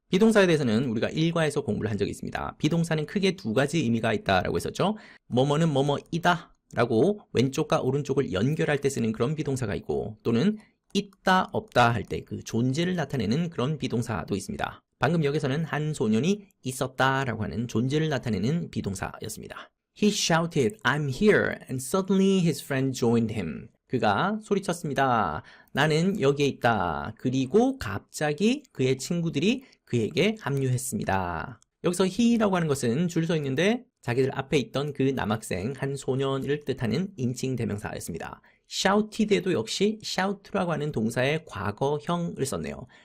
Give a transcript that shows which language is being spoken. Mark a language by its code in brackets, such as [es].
[ko] 비동사에 대해서는 우리가 1과에서 공부를 한 적이 있습니다. 비동사는 크게 두 가지 의미가 있다라고 했었죠. 뭐뭐는 뭐뭐이다 라고 왼쪽과 오른쪽을 연결할 때 쓰는 그런 비동사가 있고 또는 있다 없다 할 때 그 존재를 나타내는 그런 비동사도 있습니다. 방금 여기서는 한 소년이 있었다 라고 하는 존재를 나타내는 비동사였습니다. [en] He shouted, I'm here, and suddenly his friend joined him. [ko] 그가 소리쳤습니다. 나는 여기에 있다. 그리고 갑자기 그의 친구들이 그에게 합류했습니다. 여기서 he라고 하는 것은 줄 서 있는데 자기들 앞에 있던 그 남학생, 한 소년을 뜻하는 인칭 대명사였습니다. shouted에도 역시 shout라고 하는 동사의 과거형을 썼네요.